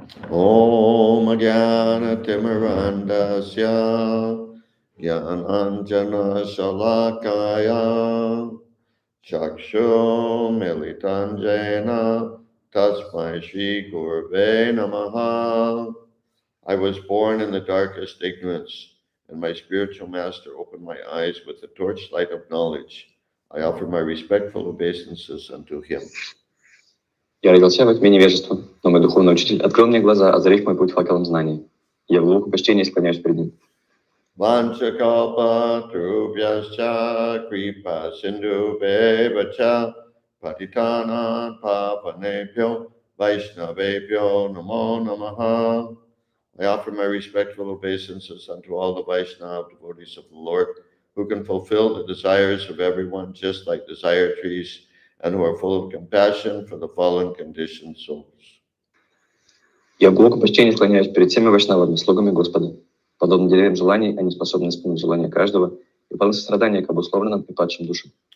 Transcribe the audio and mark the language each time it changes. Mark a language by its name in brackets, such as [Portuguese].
[Sanskrit] Om Jnana Timirandasya Jnananjana Shalakaya Chakshu Militanjena Tasmai Shri Gurve Namaha. [English] I was born in the darkest ignorance, and my spiritual master opened my eyes with the torchlight of knowledge. I offer my respectful obeisances unto him. [Russian] Я родился во тьме невежества, но мой духовный учитель открыл мне глаза, озарив мой путь факелом знаний. Я в глубоком почтении склоняюсь перед ним. [Sanskrit] Vanchakalpa trubhyascha kripa sindhu bevacha patitana pavanebhyo vaishnavebhyo namo namaha. [English] I offer my respectful obeisances unto all the Vaishnava devotees of the Lord, who can fulfill the desires of everyone just like desire trees, and who are full of compassion for the fallen conditioned souls. [Russian] Я в глубоком почтении склоняюсь перед всеми вайшнавами, слугами Господа. Подобно деревьям желаний, они способны исполнить желания каждого и полны сострадания к обусловленным и падшим душам.